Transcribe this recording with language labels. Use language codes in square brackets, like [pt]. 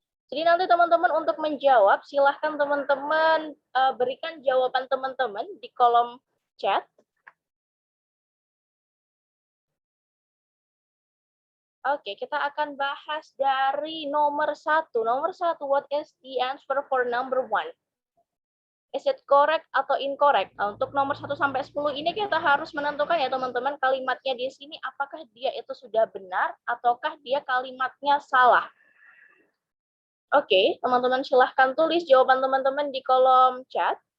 [id] Jadi nanti teman-teman untuk menjawab, silahkan teman-teman berikan jawaban teman-teman di kolom chat. Oke, kita akan bahas dari nomor 1. [en] Nomor 1, what is the answer for number 1? Is it correct atau incorrect? [id] Nah, untuk nomor 1 sampai 10 ini kita harus menentukan ya teman-teman, kalimatnya di sini apakah dia itu sudah benar ataukah dia kalimatnya salah. Oke, teman-teman silahkan tulis jawaban teman-teman di kolom chat.